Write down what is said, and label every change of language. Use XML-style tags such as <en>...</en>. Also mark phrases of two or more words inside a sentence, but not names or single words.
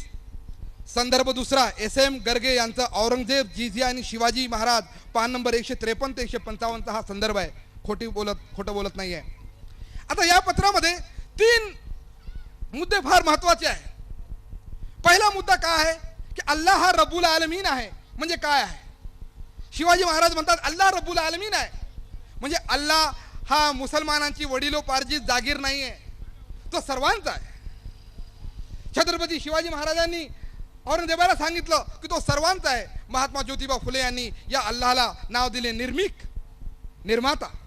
<mr>संदर्भ दुसरा SM गर्गे यांचा औरंगजेब जिझिया आणि शिवाजी महाराज पान नंबर 153 ते 155 हा संदर्भ आहे. खोटं बोलत नाही आहे. आता या पत्रामध्ये 3 मुद्दे फार महत्वाचे आहे. पहिला मुद्दा काय आहे की अल्लाह हा</mr> <ar>رب العالمين</ar> <mr>आहे. म्हणजे काय आहे? शिवाजी महाराज म्हणतात अल्लाह</mr> <ar>رب العالمين</ar> <mr>आहे. म्हणजे अल्लाह हा मुसलमानांची वडिलोपार्जित जागीर नाही आहे, तो सर्वांचा आहे. छत्रपती शिवाजी महाराजांनी औरंगजेबाला सांगितलं की तो सर्वांचा आहे. महात्मा ज्योतिबा फुले यांनी या अल्लाहला नाव दिले निर्मिक, निर्माता.</mr>